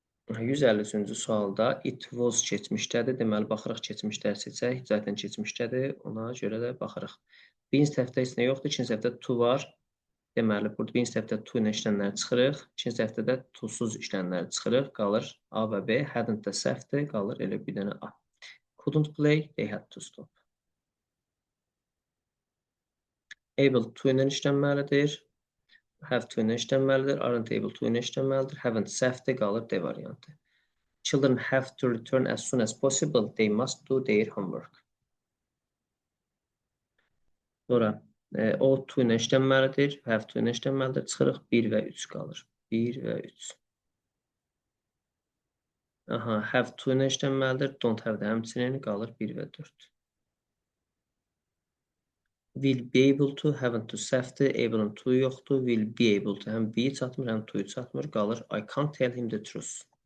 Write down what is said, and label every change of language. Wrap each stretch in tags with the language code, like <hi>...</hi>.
<az>153-cü sualda</az> <en>it was</en> <az>keçmişdədir. Deməli, baxırıq keçmişdə seçək. Zaten keçmişdədir. Ona görə də baxırıq. Birinci tərəfdə heç nə yoxdur. İkinci tərəfdə to var. Deməli, burada birinci tərəfdə to ilə işlənləri çıxırıq. İkinci tərəfdə də to-suz işlənləri çıxırıq. Qalır A və B. Hadn't da səhvdir. Qalır elə bir dənə A.</az> <en>Couldn't play, they had to stop.</en> <az>Able to ilə işlənməlidir. Have to ilə işlənməlidir. Aren't able to ilə işlənməlidir. Haven't səhvdir. Qalır D variantı.</az> <en>Children have to return as soon as possible. They must do their homework.</en> <az>Sonra ought to ilə işlənməlidir. Have to ilə işlənməlidir. Çıxırıq 1 və 3 qalır. 1 və 3. Aha, have to ilə işlənməlidir. Don't have də həmçinin qalır 1 və 4.</az> <en>Will be able to, haven't to</en> <az>səhvdir.</az> <en>Able to</en> <az>yoxdur. Will be able to həm be çatmır, həm to çatmır. Qalır</az> <en>I can't tell him the truth.</en>